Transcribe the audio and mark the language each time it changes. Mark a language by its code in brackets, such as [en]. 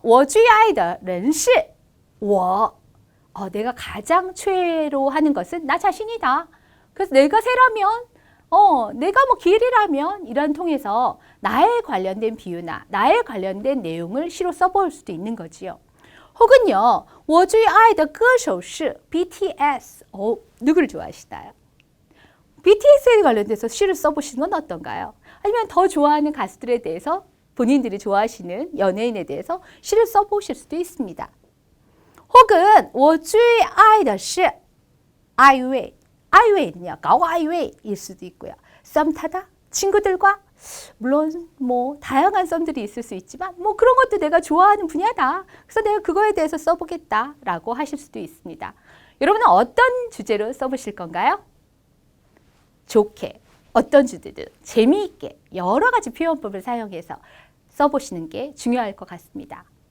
[zh] 我最爱的人是我. [ko] 내가 가장 최애로 하는 것은 나 자신이다. 그래서 내가 새라면 내가 길이라면 이런 통해서 나에 관련된 비유나 나에 관련된 내용을 시로 써볼 수도 있는 거지요. 혹은요. [zh] 我最爱的歌手是 BTS. [ko] 누구를 좋아하시나요? BTS에 관련돼서 시를 써보시는 건 어떤가요? 아니면 더 좋아하는 가수들에 대해서 본인들이 좋아하시는 연예인에 대해서 시를 써보실 수도 있습니다. [zh] 혹은 我最爱的是 아이웨이. [ko] 아이웨이는요. 가오 아이웨이일 수도 있고요. 썸 타다? 친구들과? 물론 다양한 썸들이 있을 수 있지만 그런 것도 내가 좋아하는 분야다. 그래서 내가 그거에 대해서 써보겠다라고 하실 수도 있습니다. 여러분은 어떤 주제로 써보실 건가요? 좋게, 어떤 주제든 재미있게 여러 가지 표현법을 사용해서 써보시는 게 중요할 것 같습니다.